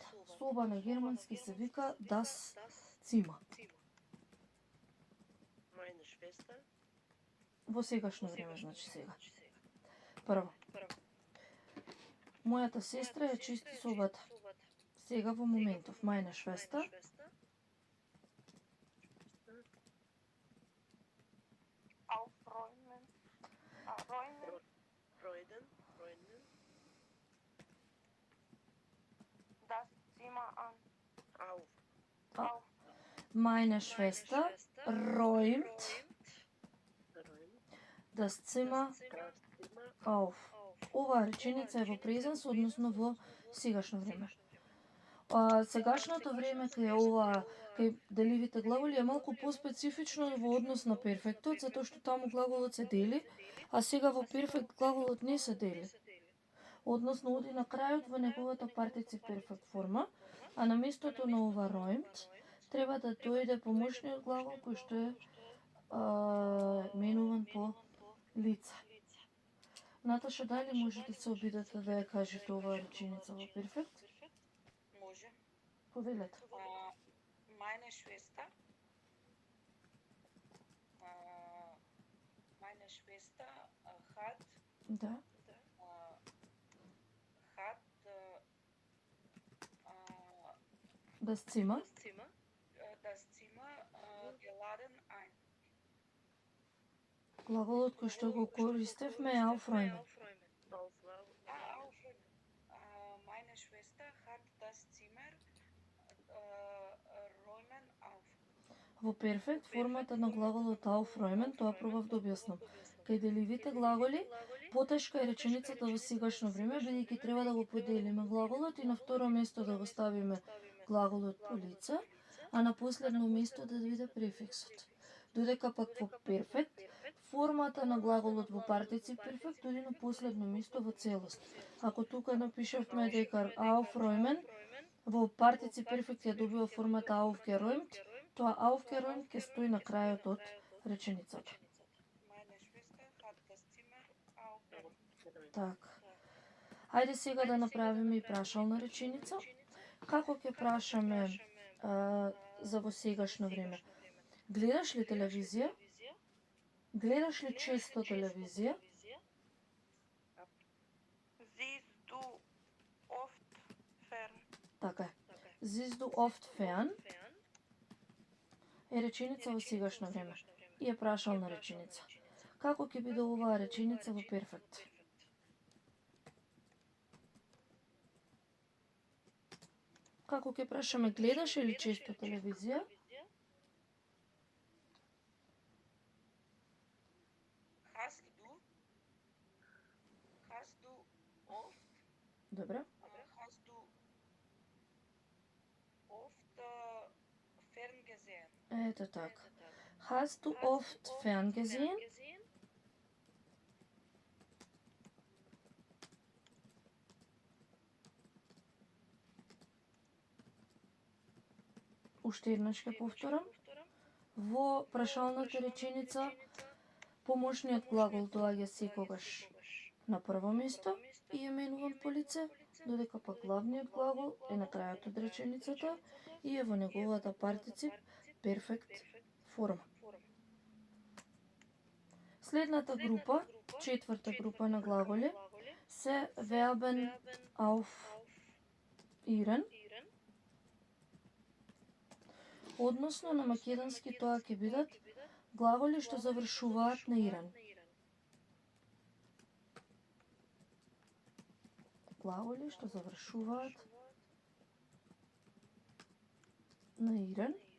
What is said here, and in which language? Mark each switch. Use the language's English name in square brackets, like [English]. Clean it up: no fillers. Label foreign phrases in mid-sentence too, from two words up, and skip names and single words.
[Macedonian] Соба на германски се вика [German] das Zimmer. [Macedonian] Во сегашно време, значи сега. Прво. Мојата сестра ја чисти собата. Сега во моментов, [German] meine Schwester. Aufräumen. Räumen. Das Zimmer an. Auf. Meine Schwester räumt das Zimmer auf. [Macedonian] Оваа реченица е во презенс, односно во сегашно време. Сегашното време кај ова, кај деливите глаголи е малку поспецифично во однос на перфектот, затоа што таму глаголот се дели, а сега во перфект глаголот не се дели. односно оди на крајот во неговата партицip перфект форма, а на местото на ова ројмт треба да дојде помошниот глагол кој што е менуван по лица. Наташа, дали може да се обидете да ја кажете оваа реченица во перфект? Може. Повелете. [German] Meine Schwester. Meine Schwester hat [Macedonian] Да. [German] hat Das Zimmer. das Zimmer geladen ein. [Macedonian] Глаголот кој што го користевме е aufräumen. [German] Aufräumen. Meine Schwester hat das Zimmer räumen auf. [Macedonian] Во перфект, формата на глаголот aufräumen, тоа пробав да објаснам. Кај деливите глаголи, потешка е реченицата во сегашно време, бидејќи треба да го поделиме глаголот и на второ место да го ставиме глаголот по лице, а на последно место да биде префиксот. Додека пак во перфект, формата на глаголот во партицip перфект оди на последно место во целост. Ако тука напишавме дека aufräumen, во партицip перфект ја добива формата aufgeräumt, тоа aufgeräumt ќе стои на крајот од реченицата. [German] Meine Schwester hat das Zimmer aufgeräumt. [Macedonian] Така. Хајде сега да направиме и прашална реченица. Како ќе прашаме за во сегашно време? Гледаш ли телевизија? Гледаш ли често телевизија? [German] Siehst du oft fern? [Macedonian] Така е. [German] Siehst du oft fern? [Macedonian] Е реченица во сегашно време. И е прашална реченица. Како ќе биде оваа реченица во перфект? Како ќе прашаме гледаш ли често телевизија? [German] Hast du oft [Macedonian] Добре. [German] hast du oft ferngesehen? [Macedonian] Ето така. [German] Hast du oft ferngesehen? [Macedonian] Уште еднаш ќе повторам. Во прашалната реченица помошниот глагол доаѓа секогаш на прво место и е менуван по лице, додека пак главниот глагол е на крајот од реченицата и е во неговата партицip перфект форма. Следната група, четврта група на глаголи, се [German] verben auf iren. [Macedonian] Односно на македонски тоа ќе бидат глаголи што завршуваат на ирен. Глаголи што завршуваат на ирен.